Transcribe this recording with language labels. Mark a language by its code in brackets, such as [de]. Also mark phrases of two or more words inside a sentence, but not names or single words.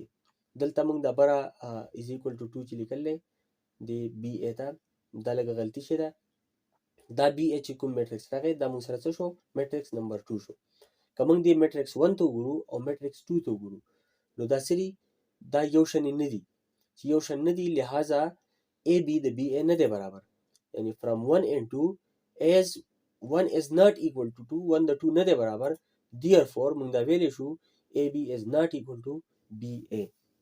[ps] دلته موږ د بره [en] is equal to [ps] 2 چې لیکل دی د بی ای ته دا لږه غلطي شوې ده. دا بی ای چې کوم میټرکس راغی دا موږ سره څه شو [en] matrix number [ps] 2 شو. که موږ د میټرکس 1 ته وګورو او میټرکس 2 ته وګورو نو دا سری دا یو شان نه دي چې یو شان نه دي لہذا ای بی د بی ای نه دی برابر یعنی [en] from 1 and 2 as 1 is not equal to 2 [ps] 1 د 2 نه دی برابر therefore موږ دا ویلی شو ای بی [en] is not equal to [ps] بی ای.